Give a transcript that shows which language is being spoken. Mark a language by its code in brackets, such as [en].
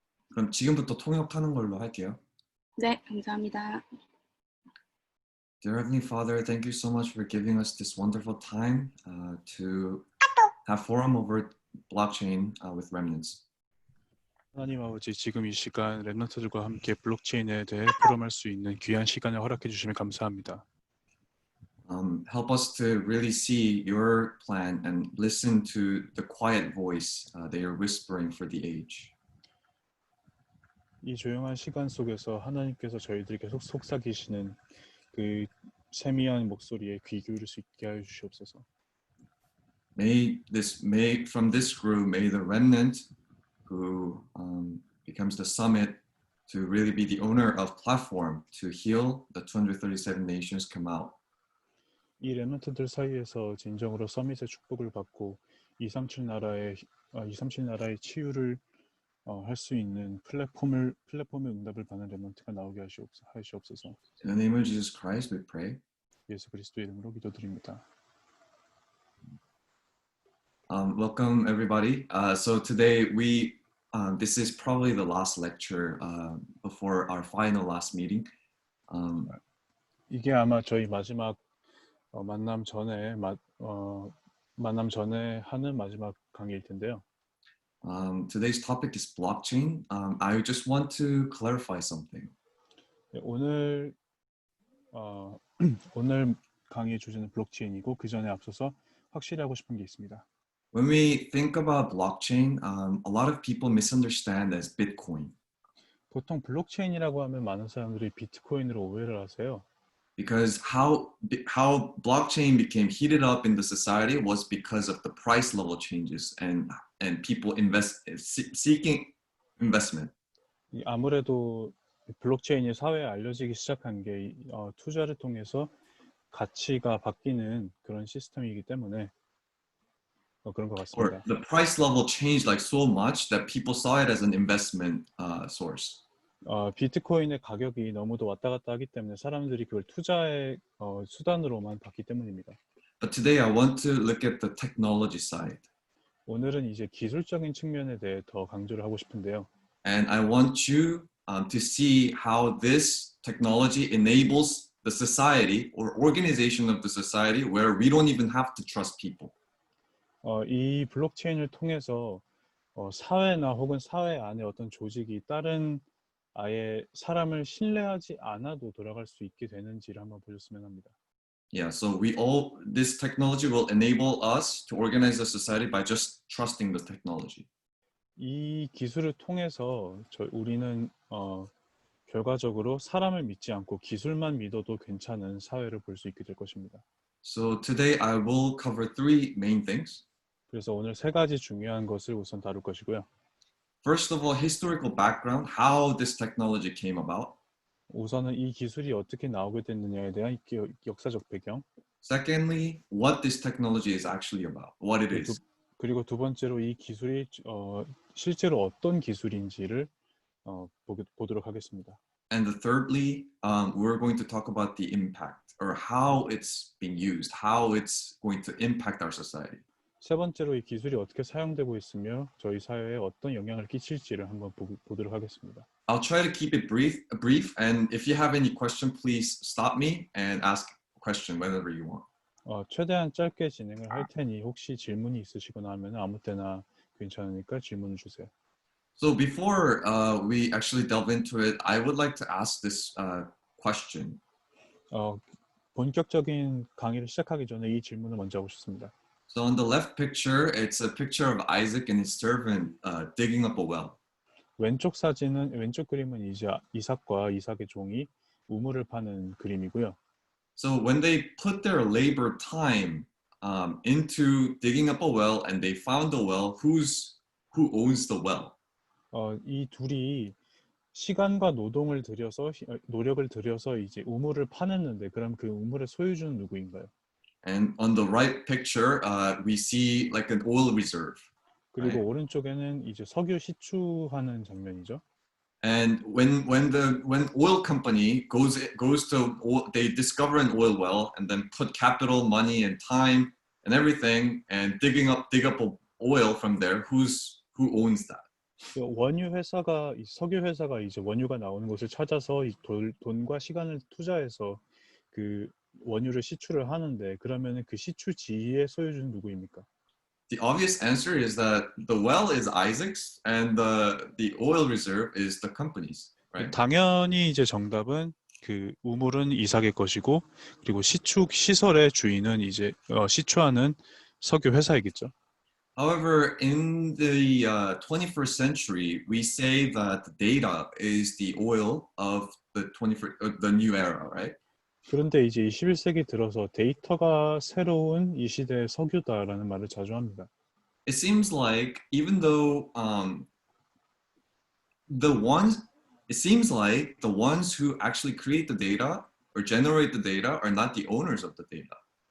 [ko] 그럼 지금부터 통역하는 걸로 할게요. 네, 감사합니다. [en] Dear Heavenly Father, thank you so much for giving us this wonderful time to have forum over blockchain with remnants. [ko] 하나님 아버지, 지금 이 시간 랩런트들과 함께 블록체인에 대해 포럼할 수 있는 귀한 시간을 허락해 주시면 감사합니다. [en] Help us to really see your plan and listen to the quiet voice that you're whispering for the age. [ko] 이 조용한 시간 속에서 하나님께서 저희들에게 속삭이시는 그 세미한 목소리에 귀 기울일 수 있게 하여 주시옵소서. [en] From this group, may the remnant who becomes the summit to really be the owner of platform to heal the 237 nations come out. [ko] 이 랩런트들 사이에서 진정으로 서밋의 축복을 받고 237 나라의 치유를 할 수 있는 플랫폼의 응답을 받는 랩런트가 나오게 하시옵소서. [en] In the name of Jesus Christ, we pray. [ko] 예수 그리스도 이름으로 기도드립니다. [en] Welcome everybody. So today this is probably the last lecture before our final last meeting. [ko] 이게 아마 저희 마지막 만남 전에 하는 마지막 강의일 텐데요. [en] Today's topic is blockchain. I just want to clarify something. [ko] 네, 오늘 강의의 주제는 블록체인이고 그 전에 앞서서 확실히 하고 싶은 게 있습니다. [en] When we think about blockchain, a lot of people misunderstand as Bitcoin. [ko] 보통 블록체인이라고 하면 많은 사람들이 비트코인으로 오해를 하세요. [en] Because how blockchain became heated up in the society was because of the price level changes and people seeking investment. [ko] 아무래도 블록체인이 사회에 알려지기 시작한 게 투자를 통해서 가치가 바뀌는 그런 시스템이기 때문에 그런 것 같습니다. [en] Or the price level changed like so much that people saw it as an investment source. [ko] 비트코인의 가격이 너무도 왔다 갔다 하기 때문에 사람들이 그걸 투자의 수단으로만 봤기 때문입니다. [en] But today I want to look at the technology side. [ko] 오늘은 이제 기술적인 측면에 대해 더 강조를 하고 싶은데요. [en] And I want you to see how this technology enables the society or organization of the society where we don't even have to trust people. [ko] 이 블록체인을 통해서 사회나 혹은 사회 안에 어떤 조직이 다른 아예 사람을 신뢰하지 않아도 돌아갈 수 있게 되는지를 한번 보셨으면 합니다. [en] Yeah, so this technology will enable us to organize the society by just trusting the technology. [ko] 이 기술을 통해서 우리는 결과적으로 사람을 믿지 않고 기술만 믿어도 괜찮은 사회를 볼 수 있게 될 것입니다. [en] So today I will cover three main things. [ko] 그래서 오늘 세 가지 중요한 것을 우선 다룰 것이고요. [en] First of all, historical background, how this technology came about. [ko] 우선은 이 기술이 어떻게 나오게 됐느냐에 대한 역사적 배경. [en] Secondly, what this technology is actually about, what it is. [ko] 그리고 두 번째로 이 기술이 실제로 어떤 기술인지를 보도록 하겠습니다. [en] And thirdly, we're going to talk about the impact or how it's being used, how it's going to impact our society. [ko] 세 번째로 이 기술이 어떻게 사용되고 있으며 저희 사회에 어떤 영향을 끼칠지를 한번 보도록 하겠습니다. [en] I'll try to keep it brief, and if you have any question, please stop me and ask a question whenever you want. [ko] 최대한 짧게 진행을 할 테니 혹시 질문이 있으시거나 하면 아무 때나 괜찮으니까 질문을 주세요. [en] So before we actually delve into it, I would like to ask this question. [ko] 본격적인 강의를 시작하기 전에 이 질문을 먼저 하고 싶습니다. [en] So on the left picture, it's a picture of Isaac and his servant digging up a well. [ko] 왼쪽 그림은 이제 이삭과 이삭의 종이 우물을 파는 그림이고요. [en] So when they put their labor time into digging up a well and they found the well, who owns the well? [ko] 이 둘이 시간과 노력을 들여서 이제 우물을 파냈는데 그럼 그 우물의 소유주는 누구인가요? [en] And on the right picture, we see like an oil reserve. [ko] 그리고 [en] right? [ko] 오른쪽에는 이제 석유 시추하는 장면이죠. [en] And when oil company they discover an oil well and then put capital, money, and time and everything and dig up oil from there. Who owns that? [ko] 원유 회사가 이 석유 회사가 이제 원유가 나오는 곳을 찾아서 돈과 시간을 투자해서 그 원유를 시추를 하는데 그러면은 그 시추지의 소유주는 누구입니까? [en] The obvious answer is that the well is Isaac's and the oil reserve is the company's, right? [ko] 당연히 이제 정답은 그 우물은 이삭의 것이고 그리고 시축 시설의 주인은 이제 시추하는 석유 회사이겠죠. [en] However, in the 21st century, we say that the data is the oil of the 21st, the new era, right? [ko] 그런데 이제 21세기 들어서 데이터가 새로운 이 시대의 석유다라는 말을 자주 합니다. [en] It seems like even though the ones, it seems like the ones who actually create the data or generate the data are not the owners of the data.